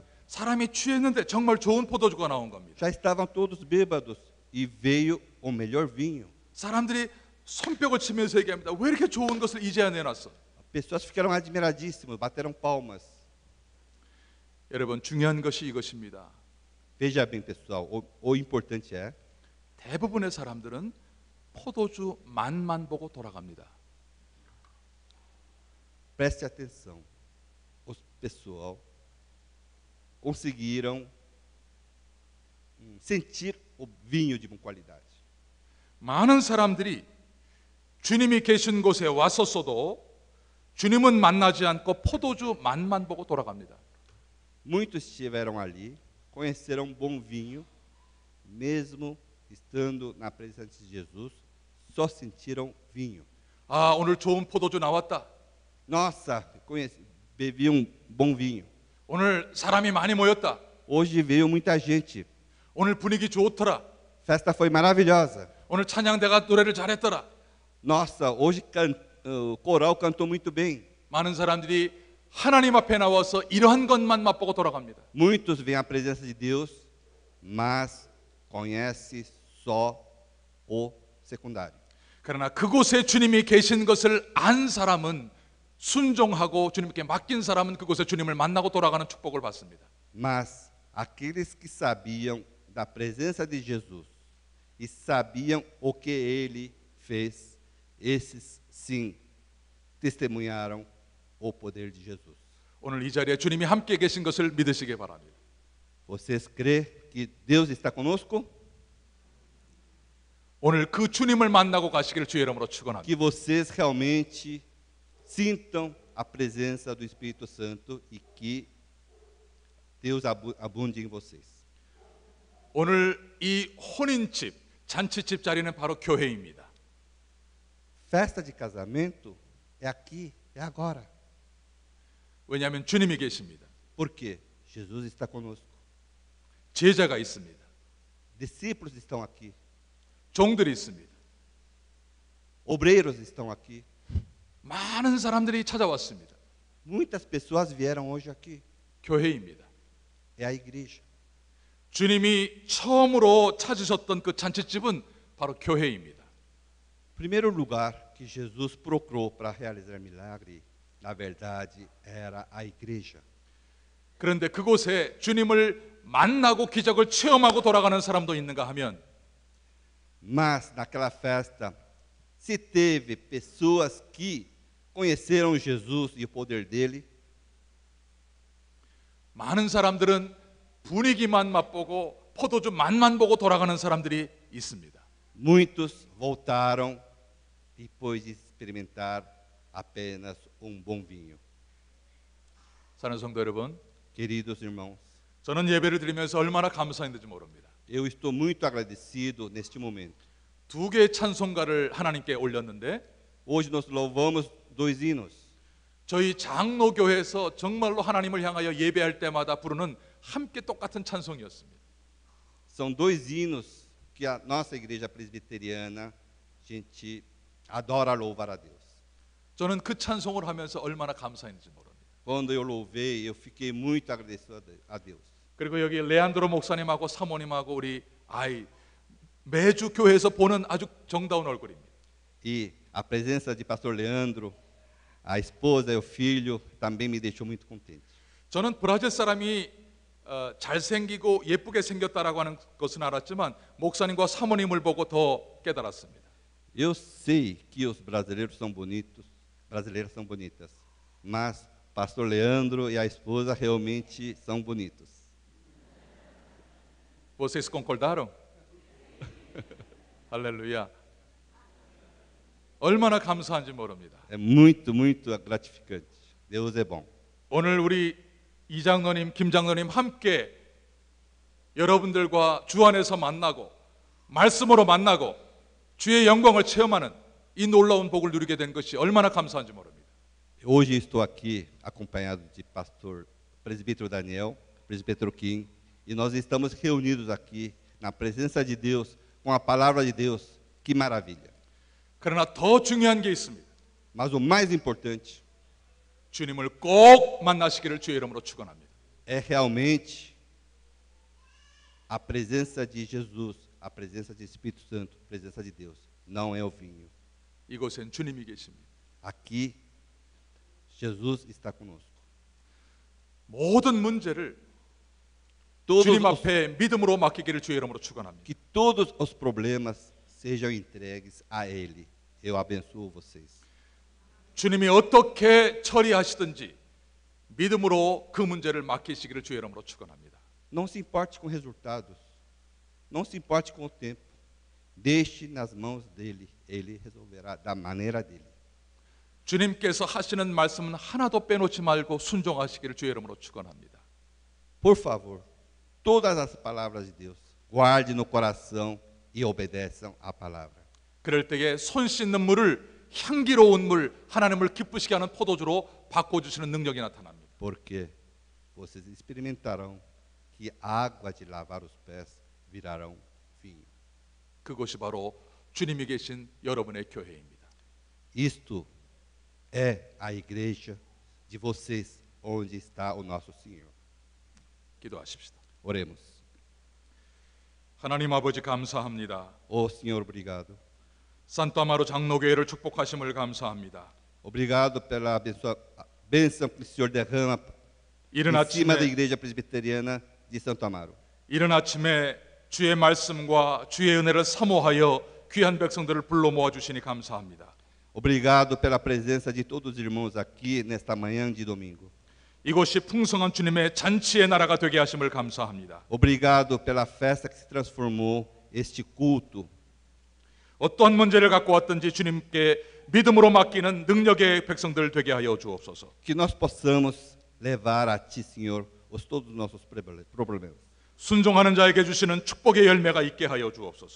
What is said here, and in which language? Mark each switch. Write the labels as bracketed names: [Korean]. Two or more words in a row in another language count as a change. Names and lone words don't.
[Korean] 사람이 취했는데 정말 좋은 포도주가 나온 겁니다. [Portuguese] Já estavam todos bêbados e veio o melhor vinho. [Korean] 사람들이 손뼉을 치면서 얘기합니다. 왜 이렇게 좋은 것을 이제야 내놨어? [Portuguese] Pessoas ficaram admiradíssimas, bateram palmas. [Korean] 여러분 중요한 것이 이것입니다. [Portuguese] Veja bem, pessoal, o importante é [Korean] 대부분의 사람들은 포도주 맛만 보고 돌아갑니다. [Portuguese] preste atenção. O pessoal conseguiram sentir o vinho de boa qualidade. [Korean] 많은 사람들이 주님이 계신 곳에 왔었어도 주님은 만나지 않고 포도주 맛만 보고 돌아갑니다. [Portuguese] Muitos estiveram ali, conheceram bom vinho, mesmo estando na presença de Jesus, só sentiram vinho. [Korean] 아, 오늘 좋은 포도주 나왔다. [Portuguese] Nossa, bebi um bom vinho. [Korean] 오늘 사람이 많이 모였다. [Portuguese] Hoje veio muita gente. [Korean] 오늘 분위기 좋더라. [Portuguese] Festa foi maravilhosa. [Korean] 오늘 찬양대가 노래를 잘했더라. [Portuguese] Nossa, hoje o coral cantou muito bem. [Korean] 많은 사람들이 하나님 앞에 나와서 이러한 것만 맛보고 돌아갑니다. [Portuguese] Muitos vêm à presença de Deus, mas conhece só o secundário. [Korean] 그러나 그곳에 주님이 계신 것을 안 사람은 순종하고 주님께 맡긴 사람은 그곳에 주님을 만나고 돌아가는 축복을 받습니다. [Portuguese] Mas aqueles que sabiam da presença de Jesus e sabiam o que ele fez, esses sim testemunharam o poder de Jesus. [Korean] 오늘 이 자리에 주님이 함께 계신 것을 믿으시기 바랍니다. [Portuguese] Vocês crêem que Deus está conosco? [Korean] 오늘 그 주님을 만나고 가시기를 주의 이름으로 축원합니다. [Portuguese] Que vocês realmente sintam a presença do Espírito Santo e que Deus abunde em vocês. [Korean] 오늘 이 혼인집, 잔치집 자리는 바로 교회입니다. [Portuguese] Festa de casamento é aqui, é agora. [Korean] 왜냐하면 주님이 계십니다. [Portuguese] Por quê? Jesus está conosco. [Korean] 제자가 있습니다. [Portuguese] Discípulos estão aqui. [Korean] 종들이 있습니다. [Portuguese] Obreiros estão aqui. [Korean] 많은 사람들이 찾아왔습니다. [Portuguese] Muitas pessoas vieram hoje aqui. [Korean] 교회입니다. [Portuguese] É a igreja. [Korean] 주님이 처음으로 찾으셨던 그 잔치집은 바로 교회입니다. [Portuguese] Primeiro lugar que Jesus procurou para realizar milagre, na verdade, era a igreja. [Korean] 그런데 그곳에 주님을 만나고 기적을 체험하고 돌아가는 사람도 있는가 하면 [Portuguese] Mas naquela festa, se teve pessoas que conheceram Jesus e o poder dele, [Korean] 많은 사람들은 분위기만 맛보고 포도주 맛만 보고 돌아가는 사람들이 있습니다. [Portuguese] muitos voltaram depois de experimentar apenas bom vinho. [Korean] 사랑하는 성도 여러분, [Portuguese] Queridos irmãos, [Korean] 저는 예배를 드리면서 얼마나 감사했는지 모릅니다. [Portuguese] eu estou muito agradecido neste momento. [Korean] 두 개의 찬송가를 하나님께 올렸는데 [Portuguese] Hoje nós louvamos 2 hinos. [Korean] 저희 장로교회에서 정말로 하나님을 향하여 예배할 때마다 부르는 함께 똑같은 찬송이었습니다. [Portuguese] São 2 hinos que a nossa igreja presbiteriana, a gente adora louvar a Deus. [Korean] 저는 그 찬송을 하면서 얼마나 감사했는지 모릅니다. [Portuguese] Quando eu louvei, eu fiquei muito agradecido a Deus. [Korean] 그리고 여기 레안드로 목사님하고 사모님하고 우리 아이 매주 교회에서 보는 아주 정다운 얼굴입니다. [Portuguese] E a presença de pastor Leandro, a esposa e o filho também me deixou muito contente. [Korean] 저는 브라질 사람이 잘생기고 예쁘게 생겼다라고 하는 것은 알았지만 목사님과 사모님을 보고 더 깨달았습니다. [Portuguese] Eu sei que os brasileiros são bonitos, brasileiras são bonitas, mas pastor Leandro e a esposa realmente são bonitos. Vocês concordaram? [Korean] 할렐루야. 얼마나 감사한지 모릅니다. [Portuguese] É muito, muito gratificante. Deus é bom. [Korean] 오늘 우리 이장로님, 김장로님 함께 여러분들과 주 안에서 만나고 말씀으로 만나고 주의 영광을 체험하는 이 놀라운 복을 누리게 된 것이 얼마나 감사한지 모릅니다. [Portuguese] Hoje estou aqui acompanhado de pastor presbítero Daniel, presbítero Kim, e nós estamos reunidos aqui na presença de Deus, com a palavra de Deus. Que maravilha! [Korean] 그러나 더 중요한 게 있습니다. [Portuguese] Mas o mais importante [Korean] 주님을 꼭 만나시기를 주의 이름으로 축원합니다. [Portuguese] é realmente a presença de Jesus, a presença do Espírito Santo, a presença de Deus. Não é o vinho. [Korean] 이곳엔 주님이 계십니다. [Portuguese] Aqui, Jesus está conosco. [Korean] 모든 문제를 [Portuguese] Todos [Korean] 주님 [Portuguese] os, [Korean] 앞에 믿음으로 맡기기를 주의 이름으로 축원합니다. [Portuguese] que todos os problemas sejam entregues a Ele. Eu abençoo vocês. [Korean] 주님이 어떻게 처리하시든지 믿음으로 그 문제를 맡기시기를 주의 이름으로 축원합니다. [Portuguese] Não se importe com resultados. Não se importe com o tempo. Deixe nas mãos dele. Ele resolverá da maneira dele. [Korean] 주님께서 하시는 말씀은 하나도 빼놓지 말고 순종하시기를 주의 이름으로 축원합니다. [Portuguese] Por favor, todas as palavras de Deus, guarde no coração e obedeçam à palavra. [Korean] 그럴 때에 손 씻는 물을 향기로운 물, 하나님을 기쁘시게 하는 포도주로 바꿔주시는 능력이 나타납니다. [Portuguese] Porque vocês experimentarão que a água de lavar os pés virarão vinho. [Korean] 그것이 바로 주님이 계신 여러분의 교회입니다. [Portuguese] Isto é a igreja de vocês, onde está o nosso Senhor. [Korean] 기도하십시다. [Portuguese] Oremos. [Korean] 하나님 아버지 감사합니다. [Portuguese] Ó Senhor, obrigado. [Korean] 산타마로 장로교회를 축복하심을 감사합니다. [Portuguese] Obrigado pela bênção que o Senhor derrama [Korean] 이른 [Portuguese] em cima da [Korean] 아침에 [Portuguese] igreja presbiteriana de Santo Amaro. [Korean] 이른 아침에 주의 말씀과 주의 은혜를 사모하여 귀한 백성들을 불러 모아 주시니 감사합니다. [Portuguese] Obrigado pela presença de todos os irmãos aqui nesta manhã de domingo. [Korean] 이곳이 풍성한 주님의 잔치의 나라가 되게 하심을 감사합니다. [Portuguese] Obrigado pela festa que se transformou este culto. [Korean] 어떠한 문제를 갖고 왔든지 주님께 믿음으로 맡기는 능력의 백성들 되게 하여 주옵소서. [Portuguese] Que nós possamos levar a Ti, Senhor, todos os nossos problemas. [Korean] 순종하는 자에게 주시는 축복의 열매가 있게 하여 주옵소서.